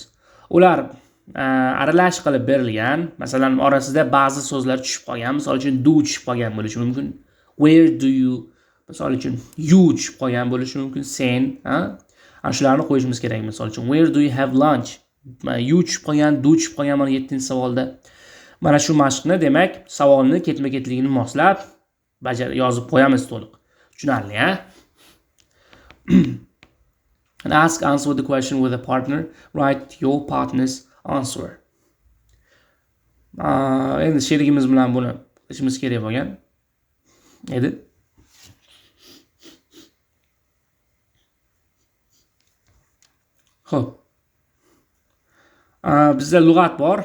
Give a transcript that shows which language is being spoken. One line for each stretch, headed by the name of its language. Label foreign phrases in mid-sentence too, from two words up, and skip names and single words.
Uzbek: Ular aralash qilib berilgan. Masalan, orasida ba'zi so'zlar tushib qolgan. Misol uchun do tushib qolgan bo'lishi mumkin.
English: Where do you?
Uzbek: Misol uchun you tushib qolgan bo'lishi mumkin. Sen, ana shularni qo'yishimiz kerak. Misol uchun
English: where do you have lunch?
Uzbek: You tushib qolgan, do tushib qolgan mana 7-savolda. Mana shu mashqni, demak, savolni ketma-ketligini moslab yozib qo'yamiz to'liq. Tushunarli, ha?
English: And answer the question with a partner. Write your partner's answer.
Uzbek: Endi sherigimiz bilan buni qilishimiz kerak bo'lgan edi. Xo'p. Bizda lug'at bor.